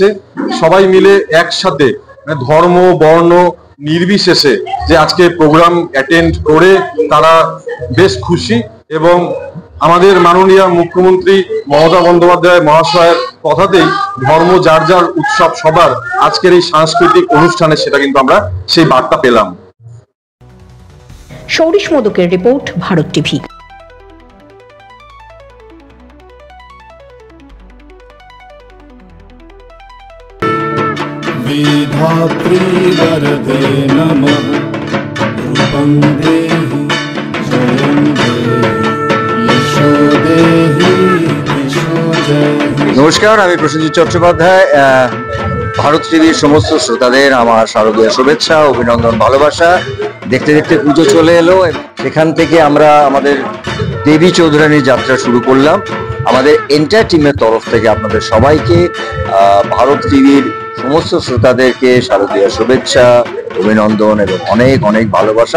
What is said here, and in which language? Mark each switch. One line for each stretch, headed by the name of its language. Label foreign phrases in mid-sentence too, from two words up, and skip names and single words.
Bangla: সবাই মিলে একসাথে ধর্ম বর্ণ নির্বিশেষে যে আজকে
English: program attend
Bangla: করে তারা বেশ খুশি এবং আমাদের মাননীয় মুখ্যমন্ত্রী মমতা বন্দ্যোপাধ্যায় মহাশয়ের কথাতেই ধর্ম যার যার উৎসব সবার আজকের এই সাংস্কৃতিক অনুষ্ঠানে সেটা কিন্তু আমরা সেই বার্তা পেলাম। সৌরিশ মোদকের রিপোর্ট, ভারত টিভি।
Sanskrit: विधात्री वरदे नमः रूपं देहि जयं देहि यशो देहि यशो देहि।
Bangla: নমস্কার, আমি প্রসেনজিৎ চট্টোপাধ্যায়। ভারত টিভির সমস্ত শ্রোতাদের আমার শারদীয় শুভেচ্ছা, অভিনন্দন, ভালোবাসা। দেখতে দেখতে পুজো চলে এলো, সেখান থেকে আমরা আমাদের দেবী চৌধুরানীর যাত্রা শুরু করলাম। আমাদের এন্টায়ার টিমের তরফ থেকে আপনাদের সবাইকে, ভারত টিভির সমস্ত শ্রোতাদেরকে শারদীয় শুভেচ্ছা, অভিনন্দন এবং অনেক অনেক ভালোবাসা।